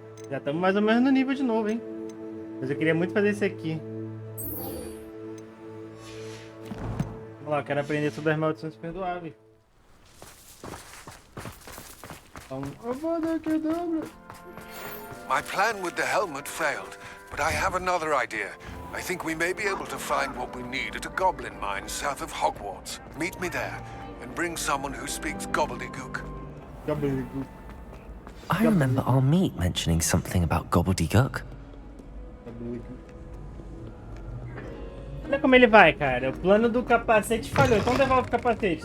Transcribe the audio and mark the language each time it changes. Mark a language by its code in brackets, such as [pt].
[pt] Já estamos mais ou menos no nível de novo, hein? Mas eu queria muito fazer esse aqui. Vamos lá, eu quero aprender sobre as maldições perdoáveis. Então, eu vou dar aqui dobro. [en] My plan with the helmet failed, but I have another idea. I think we may be able to find what we need at a goblin mine south of Hogwarts. Meet me there, and bring someone who speaks gobbledygook. Gobbledygook. I remember our meet mentioning something about gobbledygook. [pt] Olha como ele vai, cara. O plano do capacete falhou. Então devolve o capacete.